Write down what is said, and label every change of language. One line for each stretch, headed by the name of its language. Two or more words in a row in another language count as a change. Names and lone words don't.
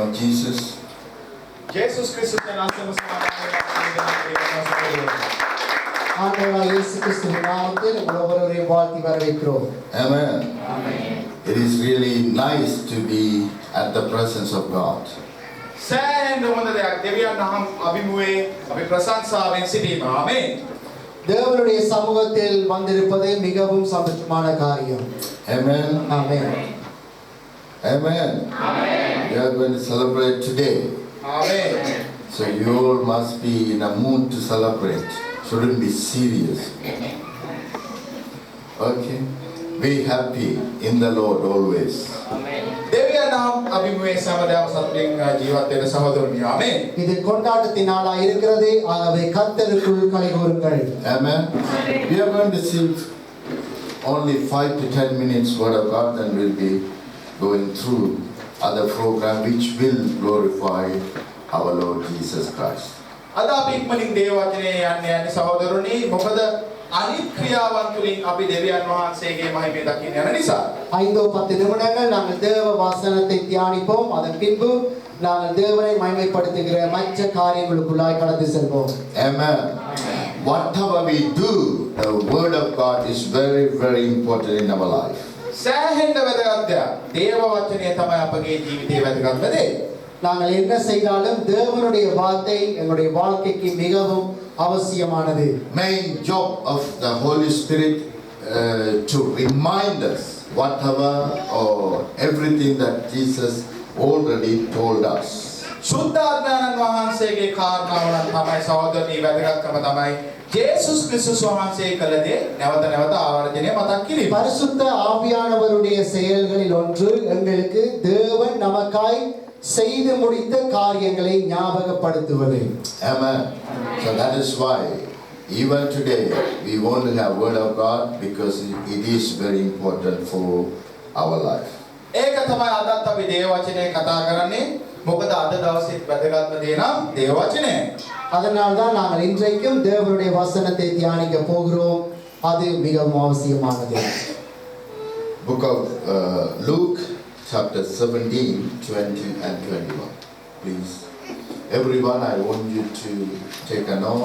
English: Jesus. Jesus Kristusnya naam
Tamil: ஆண்டவராகிய இயேசு கிறிஸ்துவின் நாமத்தில் உங்கள் ஒவ்வொருவரையும் வாழ்த்தி வரவேற்கிறோம்.
English: Amen. It is really nice to be at the presence of God.
Sinhala: සෑහෙන හොඳ දෙයක් දෙවියන් අභිමුවේ අපි ප්‍රශංසාවෙන් සිටීම. ආමේන්.
Tamil: தேவனுடைய சமூகத்தில் வந்திருப்பது மிகவும் சந்தோஷமான காரியம்.
English: Amen.
Tamil: ஆமென்.
English: Amen. We are going to celebrate today.
Sinhala: ආමේන්.
English: So you all must be in a mood to celebrate. Shouldn't be serious. Okay. Be happy in the Lord always.
Sinhala: දෙවියන් අභිමුවේ සමදාම සතුටින් ජීවත් වෙන සහෝදරනි. ආමේන්.
Tamil: இது கொண்டாட்டத்தின் நாளாக இருக்கிறது. ஆகவே கர்த்தருக்குள் களிகூருங்கள்.
English: Amen. We are going to sing only 5 to 10 minutes word of God, and we'll be going through other program which will glorify our Lord Jesus Christ.
Sinhala: අද අපි ඉක්මනින් දේව වචනේ යන්නේ සහෝදරනි. මොකද අනිත් ක්‍රියාවන් තුලින් අපි දෙවියන් වහන්සේගේ මහිමය දකින්න යන නිසා.
Tamil: 5-10 நிமிடங்கள் நாங்கள் தேவ வசனத்தை தியானிப்போம். அதன் பின்பு நாங்கள் தேவனை மகிமைப்படுத்துகிற மற்ற காரியங்களுக்குள்ளாய் கடந்து செல்வோம்.
English: Amen. Whatever we do, the word of God is very, very important in our life.
Sinhala: සෑහෙන වැදගත් දෙයක්. දේව වචනය තමයි අපගේ ජීවිතයේ වැදගත්ම දේ.
Tamil: நாங்கள் என்ன செய்தாலும் தேவனுடைய வார்த்தை எங்களுடைய வாழ்க்கைக்கு மிகவும் அவசியமானது.
English: Main job of the Holy Spirit to remind us whatever or everything that Jesus already told us.
Sinhala: සුද්ධාත්මයන් වහන්සේගේ කාරණාවන් තමයි සහෝදරනි වැදගත්කම තමයි ජේසුස් ක්‍රිස්තුස් වහන්සේ කළ දේ නැවත නැවත ආවර්ජනය මතක් කිරීම.
Tamil: பரிசுத்த ஆவியானவருடைய செயல்களில் ஒன்று எங்களுக்கு தேவன் நமக்காய் செய்து முடித்த காரியங்களை ஞாபகப்படுத்துவது.
English: Amen. So that is why even today we want to have word of God, because it is very important for our life.
Sinhala: ඒක තමයි අදත් අපි දේව වචනේ කතා කරන්නේ. මොකද අද දවසේ වැදගත්ම දේ නම් දේව වචනය.
Tamil: அதனால் தான் நாங்கள் இன்றைக்கும் தேவனுடைய வசனத்தை தியானிக்க போகிறோம். அது மிகவும் அவசியமானது.
English: Book of Luke chapter 17, 20 and 21. Please. Everyone, I want you to take a note.